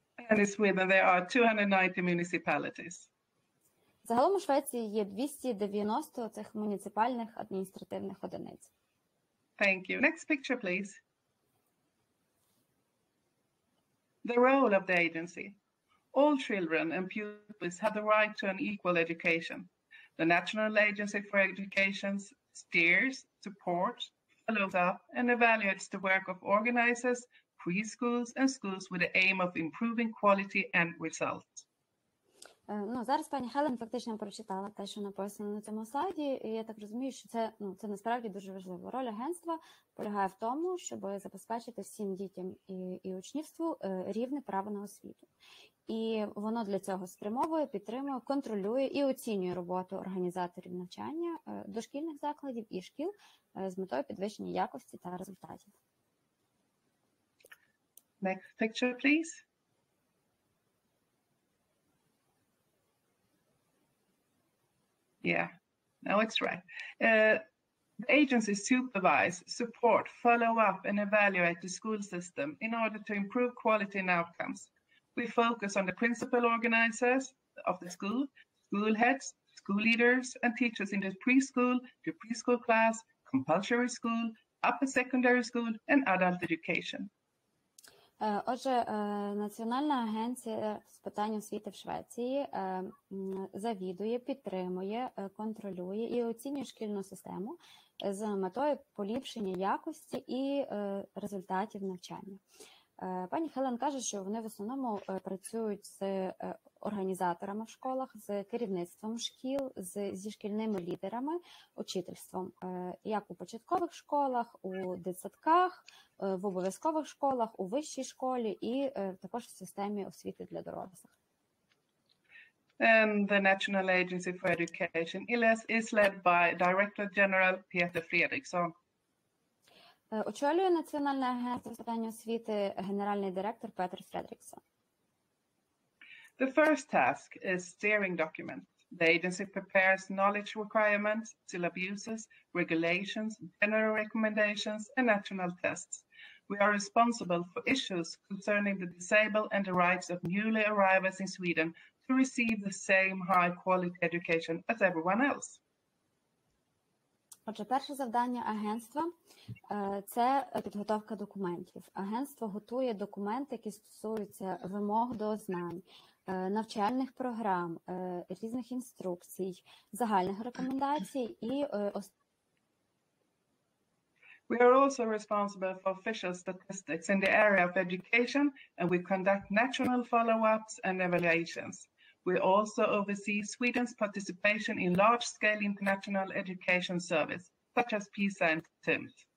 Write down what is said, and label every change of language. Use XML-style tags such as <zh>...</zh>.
<en>And in Sweden there are 290 municipalities.</en> <uk>Загалом у Швеції є 290 цих муніципальних адміністративних одиниць.</uk> <en>Thank you. Next picture, please. The role of the agency. All children and pupils have the right to an equal education. The National Agency for Education steers, supports, follows up, and evaluates the work of organizers, preschools, and schools with the aim of improving quality and results.</en> <uk>Зараз пані Хелен фактично прочитала те, що написано на цьому слайді, і я так розумію, що це насправді дуже важливо. Роль агентства полягає в тому, щоб забезпечити всім дітям і учнівству рівне право на освіту. І воно для цього спрямовує, підтримує, контролює і оцінює роботу організаторів навчання дошкільних закладів і шкіл з метою підвищення якості та результатів.</uk> <en>Next picture, please. Yeah, no, it's right. The agencies supervise, support, follow up, and evaluate the school system in order to improve quality and outcomes. We focus on the principal organizers of the school, school heads, school leaders, and teachers in the preschool, the preschool class, compulsory school, upper secondary school, and adult education.</en> <uk>Отже, Національна агенція з питань освіти в Швеції завідує, підтримує, контролює і оцінює шкільну систему з метою поліпшення якості і результатів навчання. Пані Хелен каже, що вони в основному працюють з організаторами в школах, з керівництвом шкіл, зі шкільними лідерами, учительством, як у початкових школах, у дитсадках, в обов'язкових школах, у вищій школі і також в системі освіти для дорослих.</uk> <en>And the National Agency for Education is led by Director General Peter Fredriksson.</en> <uk>Очолює Національне агентство з питань освіти генеральний директор Петер Фредріксон.</uk> <en>The first task is steering document. The agency prepares knowledge requirements, still abuses, regulations, general recommendations, and national tests. We are responsible for issues concerning the disabled and the rights of newly arrivals in Sweden to receive the same high-quality education as everyone else.</en> <uk>Отже, перше завдання агентства – це підготовка документів. Агентство готує документи, які стосуються вимог до знань, навчальних програм, різних інструкцій, загальних рекомендацій і</uk> <en>We are also responsible for official statistics in the area of education, and we conduct national follow-ups and evaluations. We also oversee Sweden's participation in large-scale international education service, such as PISA and TIMSS.</en>